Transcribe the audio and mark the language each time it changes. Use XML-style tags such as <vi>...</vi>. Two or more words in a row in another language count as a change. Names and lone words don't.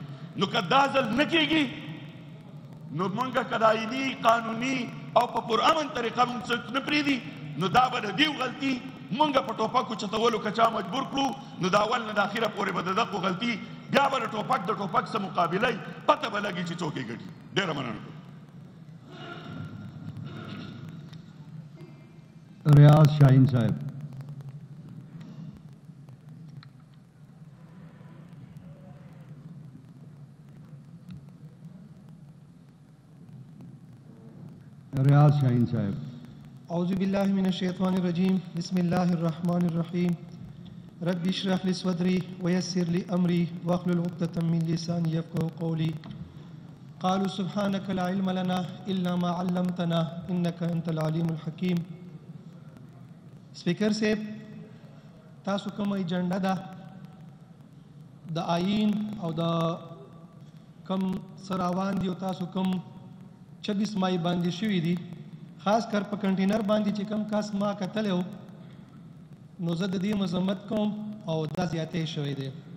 <ps>نو که دا ځل نه کېږي نو مونږ که د آئیني قانوني او په پرامن طریقه مونږ څوک نه پرېږدي نو دا به د دیو غلطي مونږ په ټوپک اوچتولو که چا مجبور کړو نو د اول نه د اخره پورې به د دغو غلطي بیا به د ټوپک سره مقابله یي، پته به لګي چې څوک یې ګټي. ډېره مننه. ریاض شاہین صاحب. ریاض شاہین صاحب.</ps> <ar>اعوذ باللہ من الشیطان الرجیم، بسم اللہ الرحمن الرحیم. رب اشرح لی صدری ویسر لی امری واحلل عقدۃ من لسانی یفقهوا قولی. قالوا سبحانک لا علم لنا الا ما علمتنا انک انت العلیم الحکیم.</ar> <ps>سپیکر صاحب، تاسو کوم ایجنډا ده د آئین او د کم سراوان دی او تاسو کوم 26 مای باندې شوي دي،</ps> <ur>خاص کر</ur> <ps>په کنټینر باندې چې کم کاس ما کتلی و نو زه د دې مذمت کوم او دا زیاتی شوی دی.</ps>